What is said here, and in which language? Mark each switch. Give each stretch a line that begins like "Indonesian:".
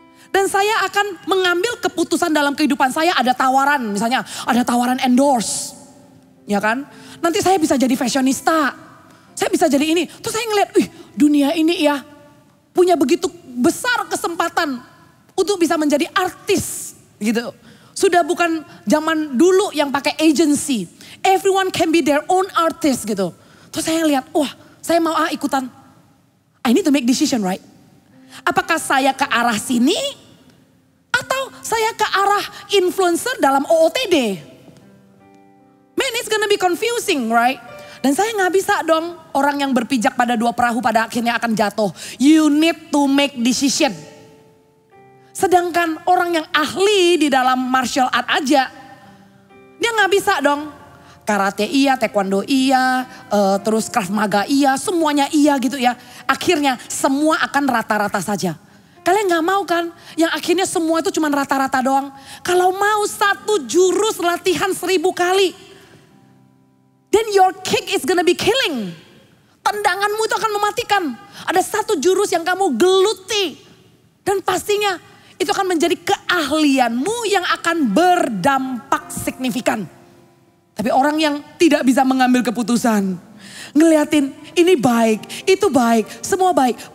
Indonesian: Dan saya akan mengambil keputusan dalam kehidupan saya. Ada tawaran, misalnya ada tawaran endorse. Ya kan? Nanti saya bisa jadi fashionista. Saya bisa jadi ini. Terus saya ngeliat, dunia ini ya punya begitu besar kesempatan untuk bisa menjadi artis gitu. Sudah bukan zaman dulu yang pakai agency.
English: Everyone can be their own artist
Indonesian: gitu. Terus saya lihat, wah saya mau ikutan.
English: I need to make decision, right?
Indonesian: Apakah saya ke arah sini atau saya ke arah influencer dalam OOTD?
English: Man, it's gonna be confusing, right?
Indonesian: Dan saya nggak bisa dong orang yang berpijak pada dua perahu pada akhirnya akan jatuh.
English: You need to make decision.
Indonesian: Sedangkan orang yang ahli di dalam martial art aja, dia nggak bisa dong. Karate iya, taekwondo iya, terus krav maga iya, semuanya iya gitu ya. Akhirnya semua akan rata-rata saja. Kalian nggak mau kan? Yang akhirnya semua itu cuma rata-rata doang. Kalau mau satu jurus latihan 1000 kali.
English: Then your kick is gonna be killing.
Indonesian: Tendanganmu itu akan mematikan. Ada satu jurus yang kamu geluti. Dan pastinya itu akan menjadi keahlianmu yang akan berdampak signifikan. Tapi orang yang tidak bisa mengambil keputusan. Ngeliatin ini baik, itu baik, semua baik.